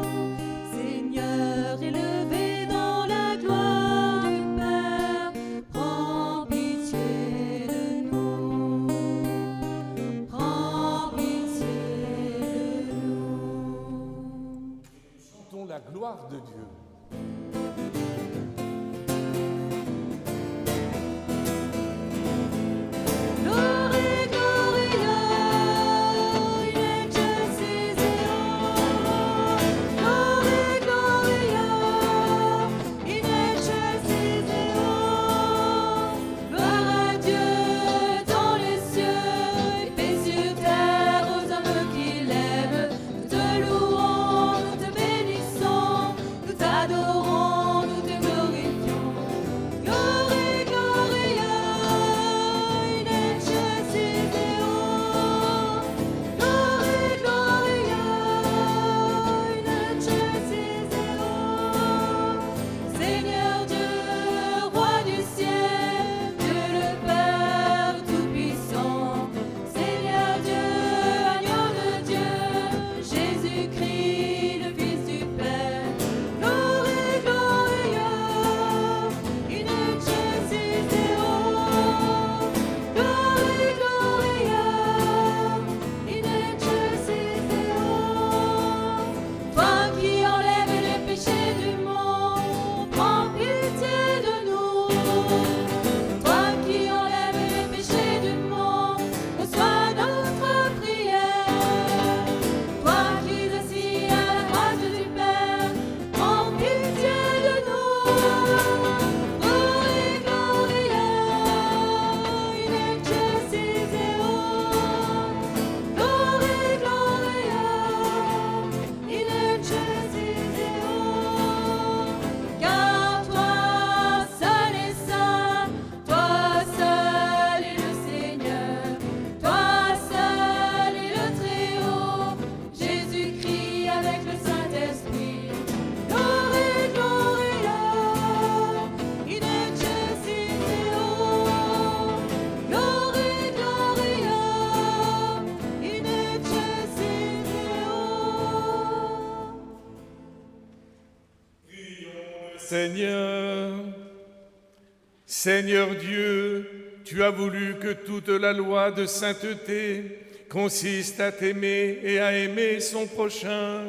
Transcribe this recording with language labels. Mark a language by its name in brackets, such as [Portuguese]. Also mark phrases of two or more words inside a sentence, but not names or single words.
[French] Seigneur, élevé dans la gloire du Père, prends pitié de nous. Prends pitié de nous. Chantons la gloire de Dieu. [Latin] Gloria, Gloria, in excelsis Deo. Gloria, Gloria, in excelsis Deo. [French] Gloire à Dieu dans les cieux, paix sur terre aux hommes qui l'aiment. Nous te louons, nous te bénissons, nous t'adorons, nous te glorifions. [Latin] Gloria, Gloria, in excelsis Deo. Gloria, Gloria, in excelsis Deo. [French] Seigneur Dieu, roi du ciel, Dieu le Père Tout-Puissant. Seigneur Dieu, agneau de Dieu, Jésus-Christ, le Fils du Père. [Latin] Gloria, Gloria, in excelsis Deo. Gloria, Gloria, in excelsis Deo. [French] Toi qui enlèves les péchés du monde, prends pitié de nous. Toi qui enlèves les péchés du monde, reçois notre prière. Toi qui es assis à la droite du Père, prends pitié de nous. [Latin] Gloria, Gloria, in excelsis Deo. Gloria, Gloria, in excelsis Deo. [French] Car toi seul est saint, toi seul est le Seigneur, toi seul est le Très-Haut, Jésus-Christ avec le Saint-Esprit. [Latin] Gloria, Gloria, in excelsis Deo. Gloria, Gloria, in excelsis Deo. [French] Seigneur, Seigneur Dieu, tu as voulu que toute la loi de sainteté consiste à t'aimer et à aimer son prochain.